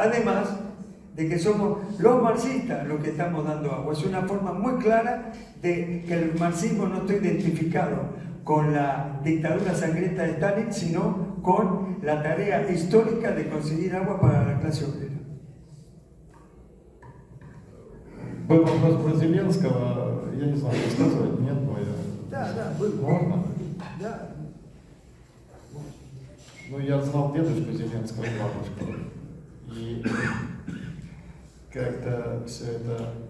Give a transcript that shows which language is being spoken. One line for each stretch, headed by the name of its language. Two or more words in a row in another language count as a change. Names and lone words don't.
Spanish: Además de que somos los marxistas los que estamos dando agua. Es una forma muy clara de que el marxismo no está identificado con la dictadura sangrienta de Stalin, sino con la tarea histórica de conseguir agua para la clase obrera.
Russian: Был вопрос про Зеленского, я не знаю, рассказывать, нет, но я... Да, был. Можно? Да. Ну, я знал дедушку Зеленского и бабушку. И как-то все это...